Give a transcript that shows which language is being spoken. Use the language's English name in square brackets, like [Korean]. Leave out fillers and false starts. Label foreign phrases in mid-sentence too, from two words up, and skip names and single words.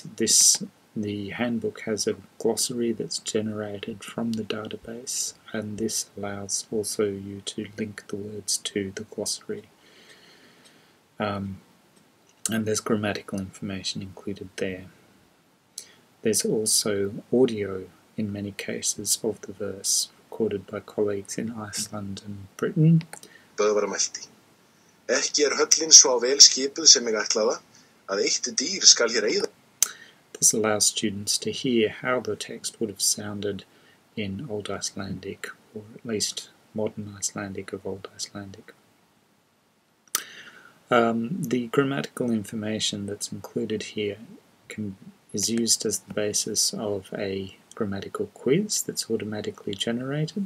[English] The handbook has a glossary that's generated from the database, and this allows also you to link the words to the glossary. And there's grammatical information included there. There's also audio, in many cases, of the verse, recorded by colleagues in Iceland and Britain. [Icelandic] Ekki höllin svo vel skipuð sem mig ætlaða, að eitt dýr skal hér eyða. [English] This allows students to hear how the text would have sounded in Old Icelandic, or at least modern Icelandic of Old Icelandic. The grammatical information that's included here is used as the basis of a grammatical quiz that's automatically generated.